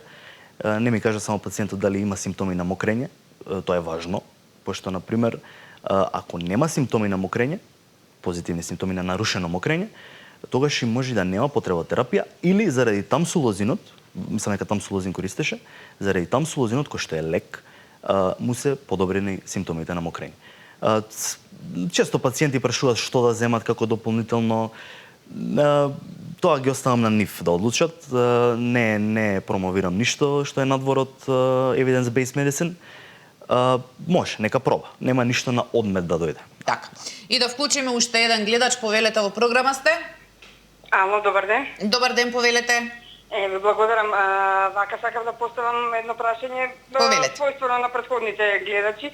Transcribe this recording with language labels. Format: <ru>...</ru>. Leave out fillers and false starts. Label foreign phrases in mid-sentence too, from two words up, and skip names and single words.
<mk>Не ми кажа само пациентот дали има симптоми на мокрење, тоа е важно, пошто на пример ако нема симптоми на мокрење, позитивни симптоми на нарушено мокрење, тогаш и може да нема потреба терапија или заради тамсулозинот, мислам дека тамсулозин користеше, заради тамсулозинот кој што е лек, му се подобрени симптомите на мокрење. Често пациенти прашуваат што да земат како дополнително. Тоа ги оставам на нив да одлучат. Не промовирам ништо што е надвор од</mk> <en>evidence-based medicine.</en> <mk>Може, нека проба. Нема ништо на одмет да дојде. Така. И да вклучиме уште еден гледач, повелете во програма сте? Ало, добар ден. Добар ден, повелете. Ви благодарам. Вака сакам да поставам едно прашање својствено на претходните гледачи.</mk>